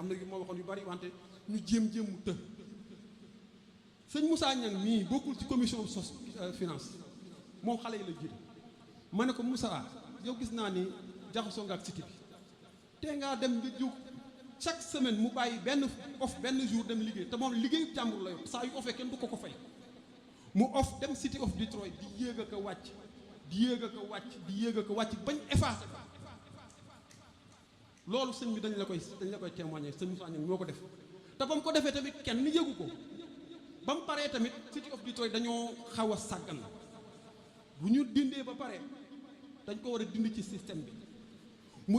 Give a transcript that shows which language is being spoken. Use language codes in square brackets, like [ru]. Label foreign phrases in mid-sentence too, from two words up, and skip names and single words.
[wo] na yu ma waxoon yu bari wante ñu jéem mu të sëñ Moussa Niang mii bokkul ci commission sos finance moom xale yi la jiite ma ne ko Moussa yow gis naa ni jaxasoo nga ak City bi te ngaa dem nga jóg [fr] chaque semaine [wo] mu bàyyi benn jour dem liggéey te moom liggéeyu jàmbur la yor saa yu offee kenn du ko fay mu off dem City of Detroit di yéeg ak a wàcc di yéeg ak a wàcc di yéeg ak a wàcc bañ effacé loolu sëñ bi dañ la koy témoigner sëñ Moussa Niang ñoo ko def te ba mu ko defee tamit kenn yëgu ko ba mu paree tamit City of Detroit dañoo xaw a sàggan bu ñu dindee ba pare dañ ko war a dindi ci système bi mu